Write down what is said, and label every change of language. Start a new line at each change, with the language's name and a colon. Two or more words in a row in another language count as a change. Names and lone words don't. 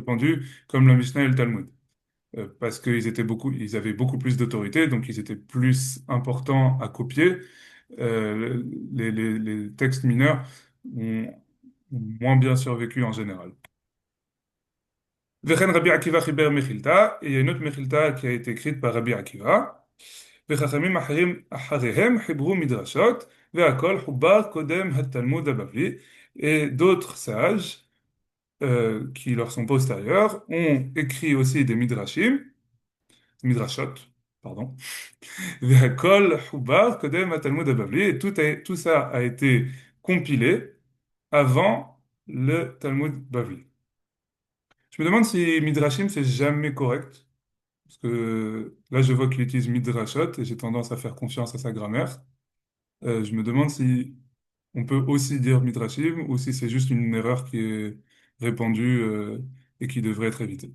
French: répandus, comme la Mishnah et le Talmud. Parce ils avaient beaucoup plus d'autorité, donc ils étaient plus importants à copier. Les textes mineurs ont, ont moins bien survécu en général.
Hebrew: וכן רבי עקיבא חיבר מכילתא,
French: et il y a une autre Mechilta qui a été écrite par Rabbi Akiva.
Hebrew: וחכמים אחריהם חיברו מדרשות, והכל חובר קודם התלמוד הבבלי.
French: Et d'autres sages qui leur sont postérieurs ont écrit aussi des midrashim, midrashot, pardon.
Hebrew: והכל חובר קודם התלמוד הבבלי,
French: et tout ça a été compilé avant le Talmud Bavli. Je me demande si Midrashim, c'est jamais correct. Parce que là, je vois qu'il utilise Midrashot et j'ai tendance à faire confiance à sa grammaire. Je me demande si on peut aussi dire Midrashim ou si c'est juste une erreur qui est répandue et qui devrait être évitée.